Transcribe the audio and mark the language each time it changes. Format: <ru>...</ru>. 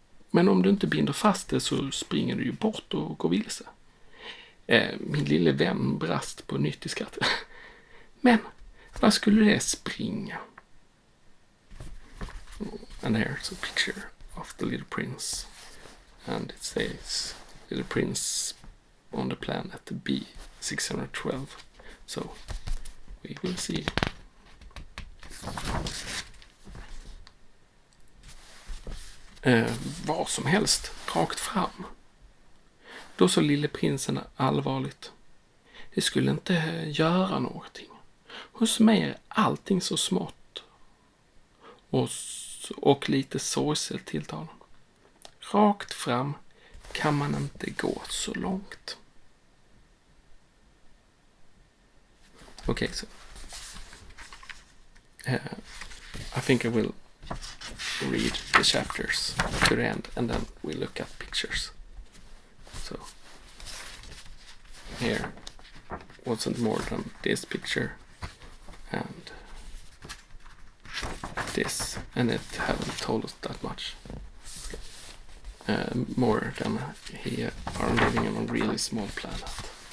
<sv>Men om du inte binder fast det så springer du ju bort och går vilse. Min lille vän brast på nytt i skratt. Men vad skulle det springa?</sv> <en>And here's a picture of the little prince. And it says little prince on the planet B612. So we will see.</en> <sv>Vad som helst, rakt fram. Då så lille prinsen allvarligt. Det skulle inte göra någonting. Hos mig är allting så smått. Och lite sorgset tilltal. Rakt fram kan man inte gå så långt.</sv> <en>Okay, so I think I will read the chapters to the end and then we'll look at pictures. So here wasn't more than this picture and this, and it haven't told us that much more than he are living on a really small planet.</en>